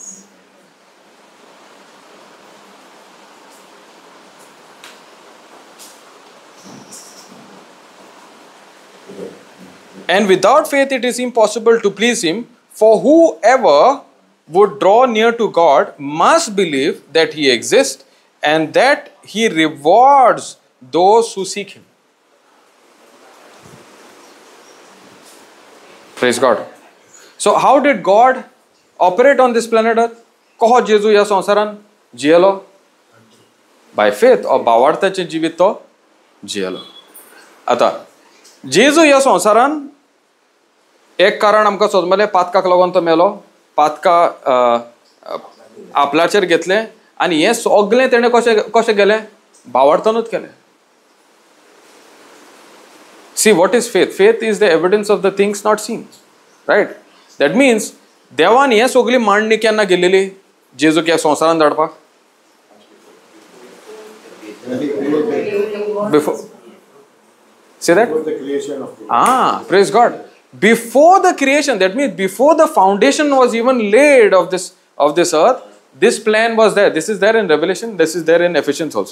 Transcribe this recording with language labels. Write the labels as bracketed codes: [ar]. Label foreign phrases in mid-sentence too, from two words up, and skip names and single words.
[en] And without faith it is impossible to please Him, for whoever would draw near to God must believe that He exists and that He rewards those who seek Him. Praise God. So how did God operate on this planet Earth? [kok] कहो जेजू ह्या संवसारान जियेलो? [en] By faith, or [kok] भावार्थाचें जिवीत तो जियेलो. आता जेजू ह्या संवसारान एक कारण आमकां समजलें, पातकाक लागून तो मेलो. पातका आपल्याचेर घेतलें आनी हें सगळें तेणें कशें केलें? भावार्थानूच केलें. [en] See, what is faith? Faith is the evidence of the things not seen. Right? That means [kok] देवान हें सगळी मांडणी केन्ना केलेली जेजूक ह्या संवसारांत धाडपाक? [en] Before. Say that? Before the creation of the world. Praise God. Before the creation, that means before the foundation was even laid of this earth, this plan was there. This is there in Revelation. This is there in Ephesians also.